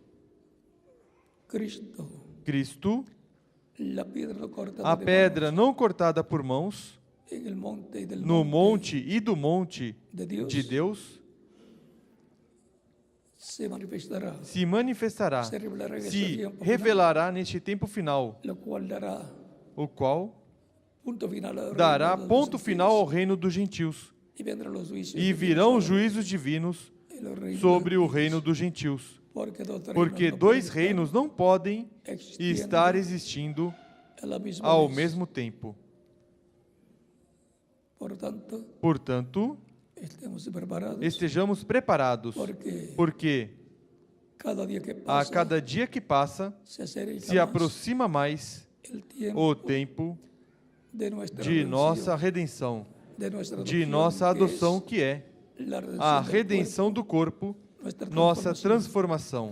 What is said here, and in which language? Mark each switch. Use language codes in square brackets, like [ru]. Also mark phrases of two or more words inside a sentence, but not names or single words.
[pt] Cristo, Cristo, a a pedra não cortada por mãos, no monte e do monte de Deus, se manifestará, se manifestará, [es] se revelará en [pt] se [es] ese tiempo final, [pt] revelará neste tempo final, [es] lo cual dará [pt] o qual [es] punto final al [pt] dará [es] reino de los [pt] ponto [es] gentiles, [pt] final ao reino dos gentios, [es] y vendrán los juicios [pt] e [es] divinos [pt] virão os [es] sobre [pt] juízos divinos [es] el reino [pt] sobre [es] de [pt] o [es] los [pt] reino [es] gentiles. [pt] dos gentios, Porque porque dois reinos não podem estar existindo ao mesmo tempo. Portanto, estejamos preparados, porque a cada dia que passa se aproxima mais o tempo de nossa redenção, de nossa adoção, que é a redenção do corpo, nossa transformação.